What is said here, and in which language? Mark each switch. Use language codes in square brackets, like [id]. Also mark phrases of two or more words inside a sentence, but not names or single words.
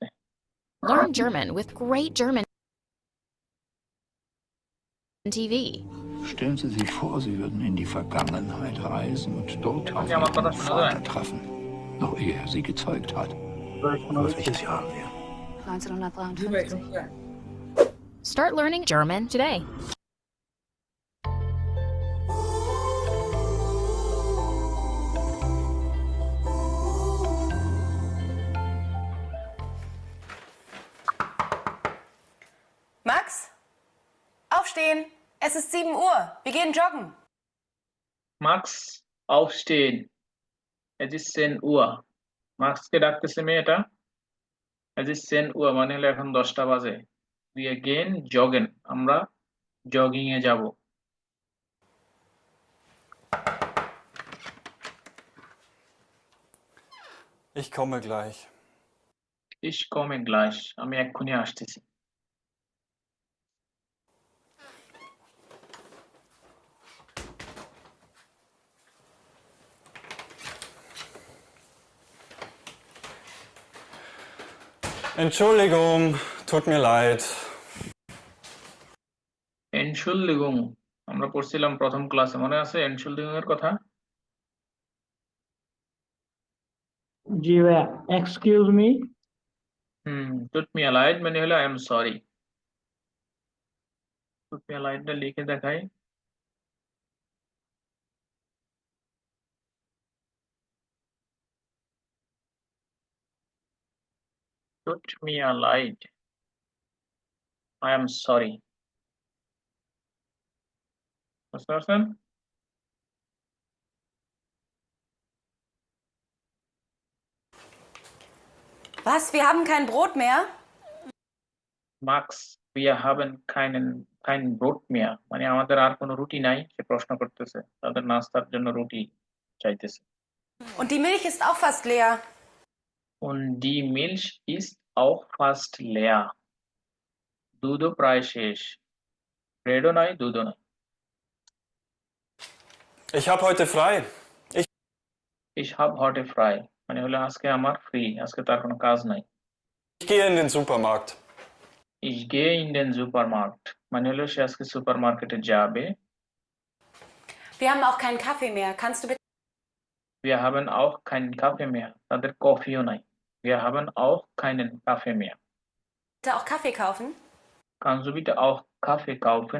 [en] Learn German with great German TV. [de] Stellen Sie sich vor, Sie würden in die Vergangenheit reisen und dort auf Ja, man kann Ihren das schon Vater sagen. treffen, noch ehe er Sie gezeugt hat. Welches Jahr haben wir? 1953. [en] Start learning German today. [de] Max, aufstehen. Es ist 7 Uhr. Wir gehen joggen. মার্কস aufstehen. Es ist 10 Uhr. [bn] মার্কসকে ডাকতেছে মেয়েটা। [de] Es ist 10 Uhr [bn] মানে হলো এখন 10টা বাজে। [de] Wir gehen joggen. [bn] আমরা জগিং এ যাব। [de] Ich komme gleich. Ich komme gleich. [bn] আমি এক্ষুনি আসতেছি। [de] Entschuldigung, tut mir leid. [bn] এনশুলদিগুং আমরা পড়ছিলাম প্রথম ক্লাসে, মনে আছে এনশুলদিগুং এর কথা? জি ভাইয়া, [en] excuse me. [de] tut mir leid [bn] মানে হলো [en] I am sorry. [de] tut mir leid [bn] লিখে দেখাই। [de] tut mir leid, [en] I am sorry. [bn] বুঝতে পারছেন? [de] Was? Wir haben kein Brot mehr? [bn] মার্কস, [de] wir haben kein Brot mehr [bn] মানে আমাদের আর কোনো রুটি নাই, সে প্রশ্ন করতেছে। তাদের নাস্তার জন্য রুটি চাইতেছে। [de] Und die Milch ist auch fast leer. Und die Milch ist auch fast leer. [bn] দুধও প্রায় শেষ। ব্রেডও নাই, দুধও নাই। [de] Ich habe heute frei. Ich habe heute frei [bn] মানে হলো আজকে আমার ফ্রি, আজকে তার কোনো কাজ নাই। [de] Ich gehe in den Supermarkt. Ich gehe in den Supermarkt [bn] মানে হলো সে আজকে সুপারমার্কেটে যাবে। [de] Wir haben auch keinen Kaffee mehr. Kannst du bitte Wir haben auch keinen Kaffee mehr [bn] তাদের কফিও নাই। [de] Wir haben auch keinen Kaffee mehr. auch Kaffee kaufen? Kannst du bitte auch Kaffee kaufen?